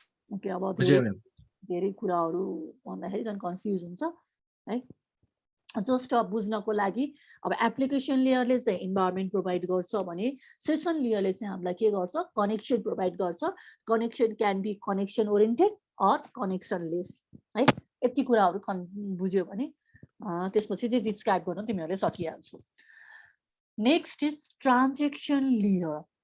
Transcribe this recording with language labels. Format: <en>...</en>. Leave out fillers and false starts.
<ne>Okay, अब धेरै कुराहरू भन्दाखेरि झन् कन्फ्युज हुन्छ है। जस्ट बुझ्नको लागि अब एप्लिकेसन लेयरले चाहिँ इन्भाइरोमेन्ट प्रोभाइड गर्छ भने सेसन लेयरले चाहिँ हामीलाई के गर्छ? कनेक्सन प्रोभाइड गर्छ।</ne> <en>Connection can be connection oriented or connectionless है।</en> <ne>यति कुराहरू बुझ्यो भने त्यसपछि चाहिँ डिस्क्राइब गर्न तिमीहरूले सकिहाल्छौ।</ne> <en>Next is transaction layer.</en>